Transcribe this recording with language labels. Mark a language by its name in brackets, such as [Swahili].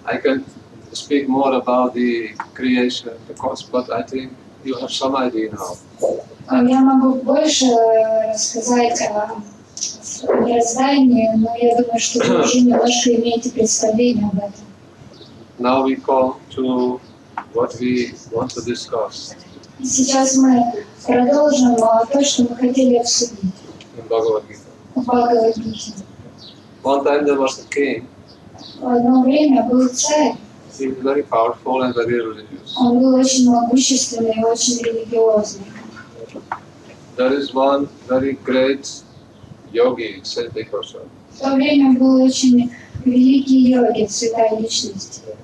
[English] I can speak more about the creation, the cosmos, but I think you have some idea now. [Russian] я могу больше рассказать о мироздании, но я думаю, что вы уже немножко имеете представление об этом. [English] Now we come to what we want to discuss [Russian] И сейчас мы продолжим то, что мы хотели обсудить [English] in Bhagavad Gita. [Russian] в Бхагавад-гите. [English] One time there was a king. [Russian] В одно время был царь. [English] He was very powerful and very religious. [Russian] Он был очень могущественный и очень религиозный. [English] There is one very great yogi, saintly person. [Russian] В то время был очень великий йоги, святая личность.